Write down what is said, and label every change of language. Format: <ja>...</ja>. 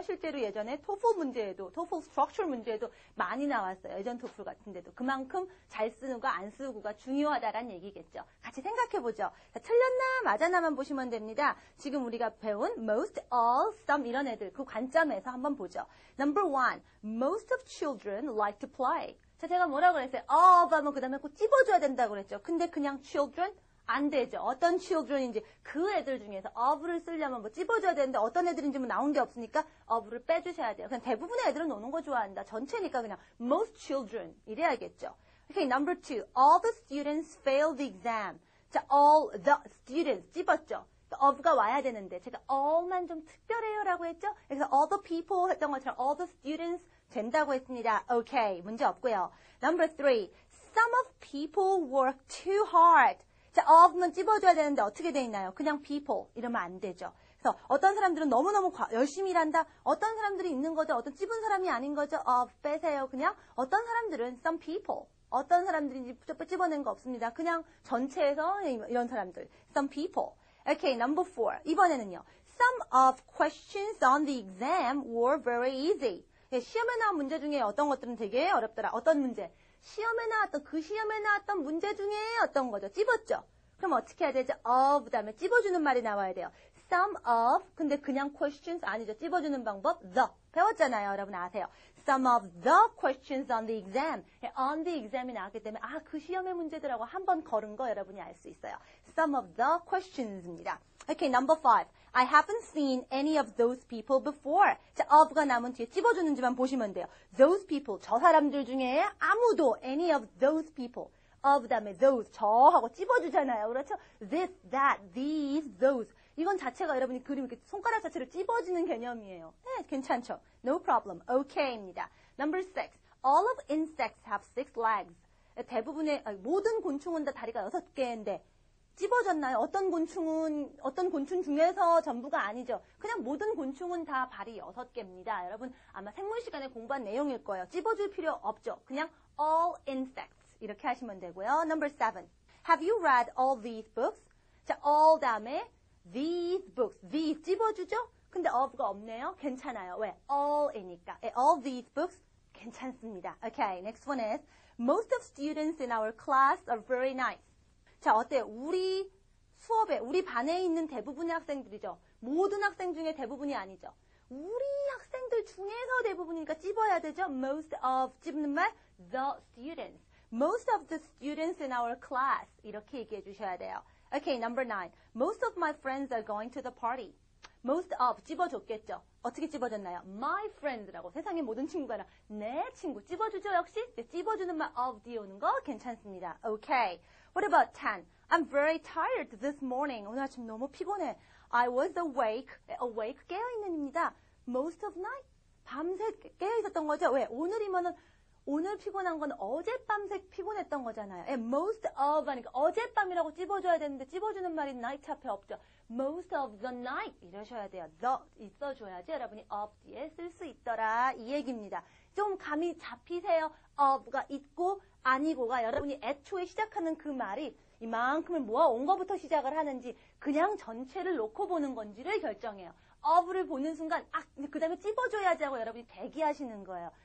<ko>실제로 예전에 토플 문제에도 토플 스트럭처 문제에도 많이 나왔어요. 예전 토플 같은 데도. 그만큼 잘 쓰는거 안 쓰고가 중요하다라는 얘기겠죠. 같이 생각해보죠. 자, 틀렸나 맞아나만 보시면 됩니다. 지금 우리가 배운 most, all, some 이런 애들 그 관점에서 한번 보죠.</ko> <en>Number 1. Most of children like to play.</en> <ko>자, 제가 뭐라고 그랬어요? of 하면 그 다음에 꼭 찝어줘야 된다고 그랬죠. 근데 그냥 children? 안 되죠. 어떤 children인지 그 애들 중에서 of를 쓰려면 뭐 찝어줘야 되는데 어떤 애들인지 뭐 나온 게 없으니까 of를 빼주셔야 돼요. 그냥 대부분의 애들은 노는 거 좋아한다. 전체니까 그냥 most children 이래야겠죠.</ko> <en>Okay, number 2. All the students failed the exam. 자, all the students</en> <ko>찝었죠. of가 와야 되는데 제가 all만 좀 특별해요라고 했죠. 그래서 all the people 했던 것처럼 all the students 된다고 했습니다.</ko> <en>Okay,</en> <ko>문제 없고요.</ko> <en>Number 3. Some of people work too hard.</en> <ko>자, of만 찝어줘야 되는데 어떻게 돼 있나요? 그냥 people 이러면 안 되죠. 그래서 어떤 사람들은 너무너무 열심히 일한다. 어떤 사람들이 있는 거죠. 어떤 찝은 사람이 아닌 거죠. of 빼세요. 그냥 어떤 사람들은 some people. 어떤 사람들인지 찝어낸 거 없습니다. 그냥 전체에서 이런 사람들.</ko> <en>some people. Okay, number 4.</en> <ko>이번에는요.</ko> <en>Some of questions on the exam were very easy.</en> <ko>예, 시험에 나온 문제 중에 어떤 것들은 되게 어렵더라. 어떤 문제? 시험에 나왔던 문제 중에 어떤 거죠? 찝었죠? 그럼 어떻게 해야 되죠? of 다음에 찝어주는 말이 나와야 돼요. some of, 근데 그냥 questions 아니죠. 찝어주는 방법, the. 배웠잖아요. 여러분 아세요.</ko> <en>Some of the questions on the exam.</en> <ko>on the exam이 나왔기 때문에 그 시험의 문제들하고 한번 걸은 거 여러분이 알 수 있어요.</ko> <en>Some of the questions입니다. Okay, number 5. I haven't seen any of those people before.</en> <ko>자, of가 남은 뒤에 찝어주는지만 보시면 돼요.</ko> <en>Those people,</en> <ko>저 사람들 중에 아무도</ko> <en>any of those people.</en> <ko>of 다음에 those, 저하고 찝어주잖아요. 그렇죠?</ko> <en>This, that, these, those.</en> <ko>이건 자체가 여러분이 그림 이렇게 손가락 자체를 찝어주는 개념이에요. 네, 괜찮죠?</ko> <en>No problem. okay입니다. Number 6. All of insects have 6 legs.</en> <ko>대부분의 모든 곤충은 다 다리가 6개인데 찝어졌나요? 어떤 곤충 중에서 전부가 아니죠. 그냥 모든 곤충은 다 발이 6개입니다. 여러분 아마 생물 시간에 공부한 내용일 거예요. 찝어줄 필요 없죠. 그냥 all insects 이렇게 하시면 되고요.</ko> <en>Number 7. Have you read all these books? 자, all</en> <ko>다음에</ko> <en>these books.</en> <ko>these 찝어주죠? 근데 of가 없네요. 괜찮아요. 왜? all이니까.</ko> <en>all these books</en> <ko>괜찮습니다.</ko> <en>Okay, next one is most of students in our class are very nice.</en> <ko>자, 어때요? 우리 수업에, 우리 반에 있는 대부분의 학생들이죠. 모든 학생 중에 대부분이 아니죠. 우리 학생들 중에서 대부분이니까 찝어야 되죠.</ko> <en>Most of,</en> <ko>찝는 말,</ko> <en>the students. Most of the students in our class.</en> <ko>이렇게 얘기해 주셔야 돼요.</ko> <en>Okay, number 9. Most of my friends are going to the party. Most of,</en> <ko>찝어줬겠죠. 어떻게 찝어줬나요? My friends라고 세상의 모든 친구가 내 친구 찝어주죠, 역시? 찝어주는 말 of 뒤에 오는 거 괜찮습니다.</ko> <en>Okay. What about 10? I'm very tired this morning.</en> <ko>오늘 아침 너무 피곤해.</ko> <en>I was awake.</en> <ko>awake, 깨어있는입니다.</ko> <en>Most of night?</en> <ko>밤새 깨어있었던 거죠. 왜? 오늘이면은 오늘 피곤한 건 어젯밤새 피곤했던 거잖아요. most of 하니까 어젯밤이라고 찝어줘야 되는데 찝어주는 말이 night 앞에 없죠.</ko> <en>most of the night</en> <ko>이러셔야 돼요. the 있어줘야지 여러분이 of 뒤에 쓸 수 있더라 이 얘기입니다. 좀 감이 잡히세요. of가 있고 아니고가 여러분이 애초에 시작하는 그 말이 이만큼을 모아온 것부터 시작을 하는지 그냥 전체를 놓고 보는 건지를 결정해요. of를 보는 순간 그 다음에 찝어줘야지 하고 여러분이 대기하시는 거예요.</ko>